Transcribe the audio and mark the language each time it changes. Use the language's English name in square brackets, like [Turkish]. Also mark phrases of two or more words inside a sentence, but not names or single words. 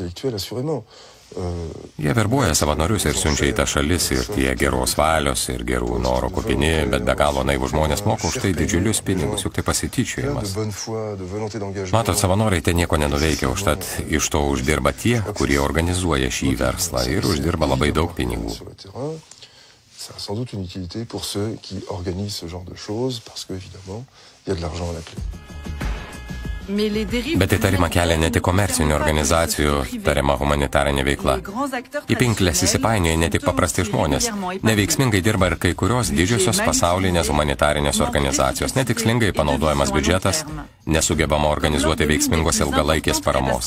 [Lithuanian] Jie verbuoja savanorius ir siunčia į tą šalis ir tie geros valios ir gerų norų kupini, bet be galo naivų žmonės moka už tai didžiulius pinigus, juk tai pasityčiojimas. Matot, savanoriai ten nieko nenuveikia, užtat iš to uždirba tie, kurie organizuoja šį verslą ir uždirba labai daug pinigų. [French] Ça a sans doute une utilité pour ceux qui organisent ce genre de choses, parce qu'évidemment, il y a de l'argent à la clé. [Lithuanian] Bet įtarimą kelia ne tik komercinių organizacijų tariama humanitarinė veikla. Į pinklės įsipainioja ne tik paprasti žmonės. Neveiksmingai dirba ir kai kurios didžiosios pasaulinės humanitarinės organizacijos. Netikslingai panaudojamas biudžetas, nesugebama organizuoti veiksmingos ilgalaikės paramos.